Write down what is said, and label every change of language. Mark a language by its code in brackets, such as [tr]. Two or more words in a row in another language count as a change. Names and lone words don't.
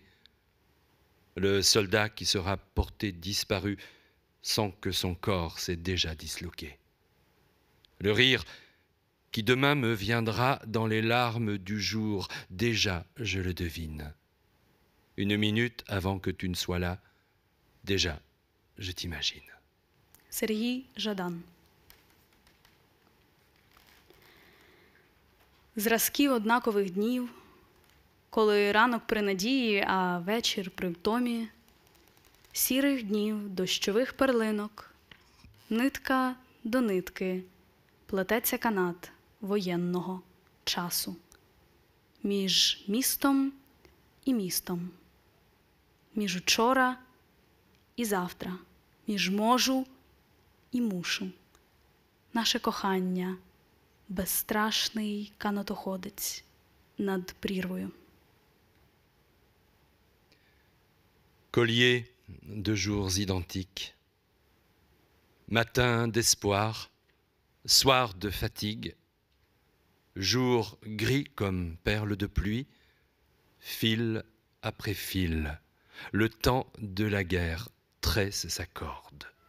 [fr] Le soldat qui sera porté disparu sent que son corps s'est déjà disloqué. Le rire qui demain me viendra dans les larmes du jour, déjà je le devine. Une minute avant que tu ne sois là, déjà je t'imagine. [uk] Сергій Жадан. Зразки однакових днів, коли ранок при надії, а вечір при втомі, сірих днів, дощових перлинок, нитка до нитки, плететься канат воєнного часу між містом і містом, між учора і завтра, між можу і мушу. Наше кохання – безстрашний канатоходець над прірвою. [fr] Collier de jours identiques, matin d'espoir, soir de fatigue, jour gris comme perles de pluie, fil après fil, le temps de la guerre tresse sa corde.